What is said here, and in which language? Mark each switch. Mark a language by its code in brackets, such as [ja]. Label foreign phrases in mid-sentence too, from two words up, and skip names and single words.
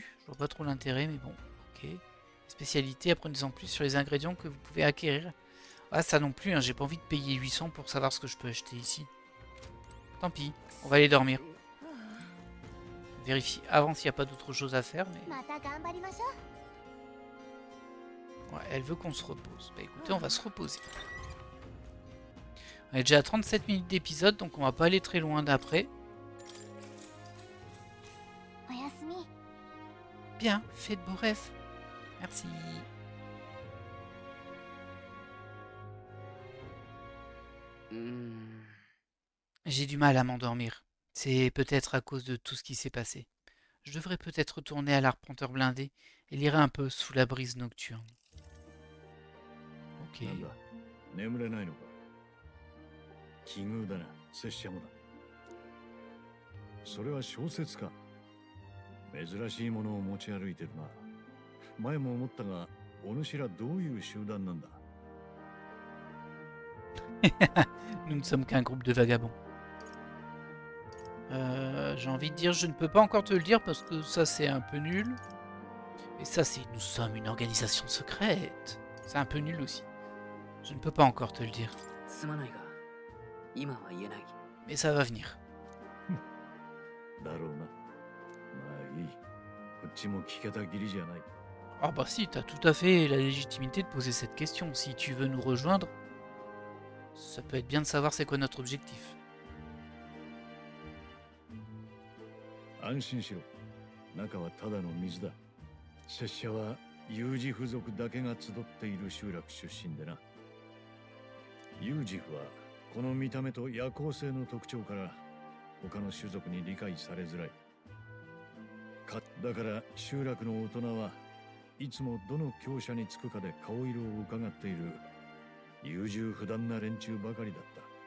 [fr] Je vois pas trop l'intérêt, mais bon, ok. Spécialité, apprenez-en plus sur les ingrédients que vous pouvez acquérir. Ah, ça non plus, hein, j'ai pas envie de payer 800 pour savoir ce que je peux acheter ici. Tant pis, on va aller dormir. Vérifie avant s'il n'y a pas d'autre chose à faire, mais... [ja] また頑張りましょう。 [fr] Ouais, elle veut qu'on se repose. Bah écoutez, on va se reposer. On est déjà à 37 minutes d'épisode, donc on va pas aller très loin d'après. [ja] おやすみ。 [fr] Bien, fais de beaux rêves. Merci. J'ai du mal à m'endormir. C'est peut-être à cause de tout ce qui s'est passé. Je devrais peut-être retourner à l'arpenteur blindé et lire un peu sous la brise nocturne. Ok. [ja] なんだ眠れないのか奇遇だな拙者もだそれは小説か珍しいものを持ち歩いてるな前も思ったがお主らどういう集団なんだ [fr] Nous ne sommes qu'un groupe de vagabonds. J'ai envie de dire, je ne peux pas encore te le dire parce que ça c'est un peu nul. Et ça c'est, nous sommes une organisation secrète. C'est un peu nul aussi. Je ne peux pas encore te le dire. [ja] すまないが今は言えない。 [fr] Mais ça va venir. [ja] だろうなまあいいこっちも聞けたぎりじゃない [fr] Ah bah si, t'as tout à fait la légitimité de poser cette question. Si tu veux nous rejoindre, ça peut être bien de savoir c'est quoi notre objectif. [ja] 安心しろ中はただの水だ拙者はユージフ族だけが集っている集落出身でなユージフはこの見た目と夜行性の特徴から他の種族に理解されづらいだから集落の大人はいつもどの強者につくかで顔色を伺っている優柔不断な連中ばかりだった